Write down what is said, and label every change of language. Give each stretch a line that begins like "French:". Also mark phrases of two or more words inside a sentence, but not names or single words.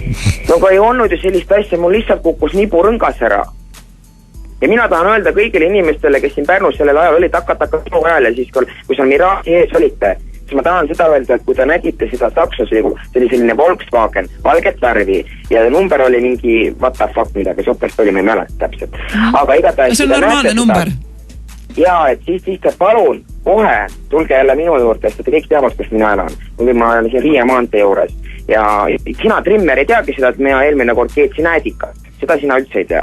Estonian: No aga ei olnud ju sellist asja, mul lihtsalt kukkus niburõngas ära. Ja mina tahan öelda kõigile inimestele, kes siin Pärnus sellel ajal oli Taka ajal ja siis, kui seal Mirasi ees olite, siis ma tahan seda öelda, et kui te nägite seda taksos, see oli selline Volkswagen, valget värvi ja number oli mingi
English: what the fuck
Estonian: midagi, sopest oli, ma ei mäleta täpselt. Aga igatahes... See on normaalne number. Jaa, et siis te palun kohe tulge jälle minu juurde, sest te kõik teavad, kus mina elan. Ma olen siin Riie maantee juures ja sina trimmer ei teagi seda, et mina eelmine kord keetsin äädikat. Seda sina üldse ei tea.